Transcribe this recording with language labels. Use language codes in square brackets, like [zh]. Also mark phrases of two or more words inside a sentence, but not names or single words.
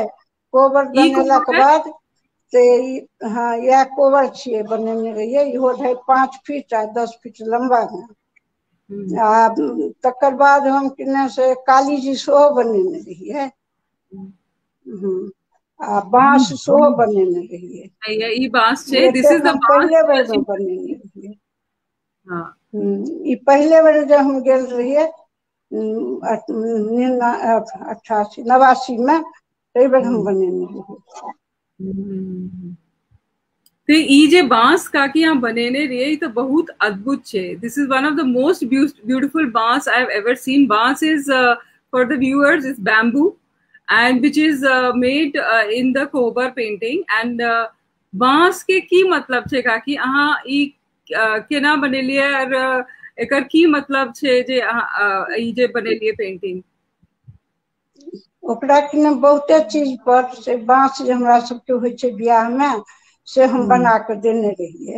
[mai] कोबर बनेला के बाद से हाँ यह कोबर छिए बनेने रहिए। इहो 5 फीट आ 10 फीट लंबा है। आ तकर बाद हम किने से काली जी सेहो बनेने रहिए। आ बांस सेहो बनेने रहिए। ई बांस छै, [en] This is the [mai] पहले बेर में बनेने रहिए। हां ई पहले बेर जब हम गेल रहिए 88 में, तै बेर हम बनेने रहिए। तो ई जे बांस काकी यहाँ बनेने रहिए तो बहुत अद्भुत छे। [en] This is one of the most beautiful बांस I have ever seen। बांस is for the viewers is bamboo and which is made in the Kobar painting. [mai] And बांस के की मतलब छे काकी, अहाँ ई केना बनेलिए और एकर की मतलब छे जे ई जे बनेलिए पेंटिंग? ओकरा किने बहुते चीज पर से बांस जे हमरा सबके होय छे बियाह में से हम बना के देने रहिए।